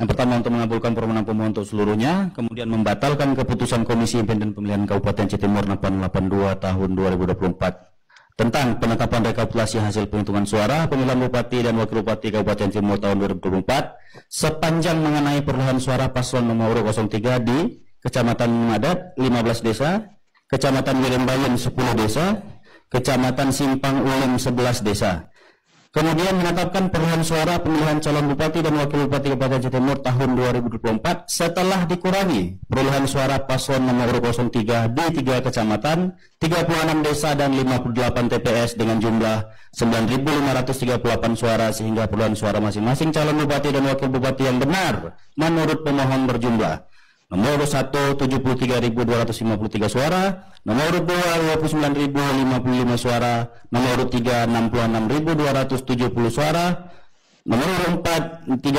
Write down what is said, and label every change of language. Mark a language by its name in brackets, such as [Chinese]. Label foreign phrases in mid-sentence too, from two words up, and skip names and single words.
[Indonesian] Yang pertama untuk mengabulkan permohonan pemohon untuk seluruhnya, kemudian membatalkan keputusan Komisi Independen Pemilihan Kabupaten Jawa Timur 882 tahun 2024 tentang penetapan rekapitulasi hasil penghitungan suara pemilihan Bupati dan Wakil Bupati Kabupaten Timur tahun 2024 sepanjang mengenai perolehan suara paslon nomor urut 03 di Kecamatan Madat 15 desa, Kecamatan Wirembayan 10 desa, Kecamatan Simpang Ulim 11 desa. Kemudian menetapkan perolehan suara pemilihan calon Bupati dan Wakil Bupati Kabupaten Jawa Timur tahun 2024 setelah dikurangi perolehan suara paslon nomor urut 03 di 3 kecamatan, 36 desa dan 58 TPS dengan jumlah 9.538 suara sehingga perolehan suara masing-masing calon Bupati dan Wakil Bupati yang benar menurut pemohon berjumlah nomor urut 1 73.253 suara, nomor urut 2 29.055 suara, nomor urut 3 66.270 suara, nomor urut 4